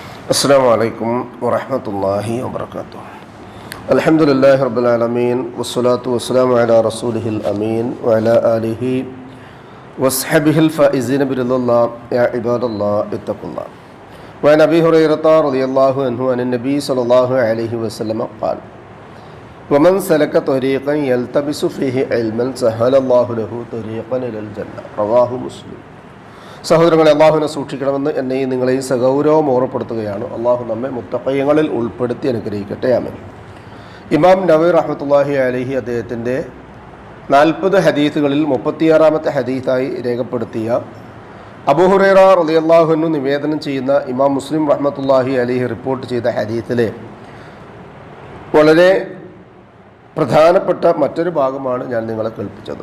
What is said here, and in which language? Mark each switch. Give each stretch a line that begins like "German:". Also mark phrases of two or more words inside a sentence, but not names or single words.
Arabic: السلام عليكم ورحمة الله وبركاته. الحمد لله رب العالمين والصلاة والسلام على رسوله الأمين وعلى آله وصحبه الفائزين برضا الله. يا عباد الله اتقوا الله. وعن أبي هريرة رضي الله عنه عن النبي صلى الله عليه وسلم قال: ومن سلك طريقا يلتمس فيه علما سهل الله له طريقا إلى الجنة. رواه مسلم.
Malayalam: സഹോദരങ്ങളെ, അള്ളാഹുവിനെ സൂക്ഷിക്കണമെന്ന് എന്നെയും നിങ്ങളെയും സഗൗരവം ഓർമ്മപ്പെടുത്തുകയാണ്. അള്ളാഹു നമ്മെ മുത്തഖീങ്ങളിൽ ഉൾപ്പെടുത്തി അനുഗ്രഹിക്കട്ടെ. ആമീൻ. ഇമാം നവവി
Arabic: رحمة الله عليه
Malayalam: അദ്ദേഹത്തിൻ്റെ 40 ഹദീസുകളിൽ 36ാമത്തെ ഹദീസായി രേഖപ്പെടുത്തിയ അബൂ ഹുറൈറ
Arabic: رضي الله عنه
Malayalam: നിവേദനം ചെയ്യുന്ന ഇമാം മുസ്ലിം
Arabic: رحمة الله عليه
Malayalam: റിപ്പോർട്ട് ചെയ്ത ഹദീസിലെ വളരെ പ്രധാനപ്പെട്ട മറ്റൊരു ഭാഗമാണ് ഞാൻ നിങ്ങളെ കേൾപ്പിച്ചത്.